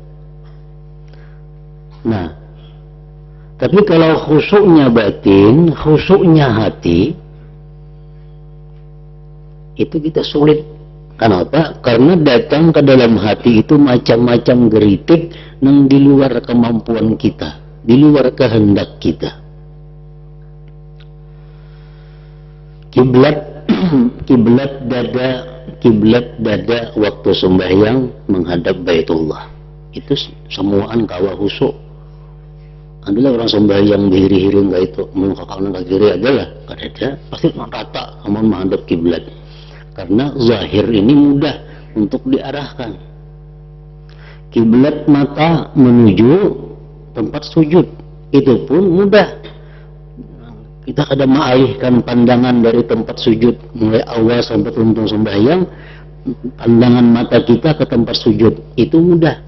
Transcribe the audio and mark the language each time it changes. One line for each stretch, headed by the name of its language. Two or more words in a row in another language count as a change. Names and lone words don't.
Indonesian: Nah, tapi kalau khusyuknya batin, khusyuknya hati, itu kita sulit. Kenapa? Karena datang ke dalam hati itu macam-macam geritik yang di luar kemampuan kita, di luar kehendak kita. Kiblat, kiblat dada kiblat dada waktu sembahyang menghadap Baitullah.
Banjar: Itu semuaan kawa husuk. Adalah orang sembahyang bihiri-hiri enggak itu mau ke kanan ke kiri adalah kadada pasti rata amun menghadap kiblat.
Indonesian: Karena zahir ini mudah untuk diarahkan. Kiblat mata menuju tempat sujud itu pun mudah. Kita kadang mengalihkan pandangan dari tempat sujud mulai awal sampai tuntung sembahyang, pandangan mata kita ke tempat sujud itu mudah.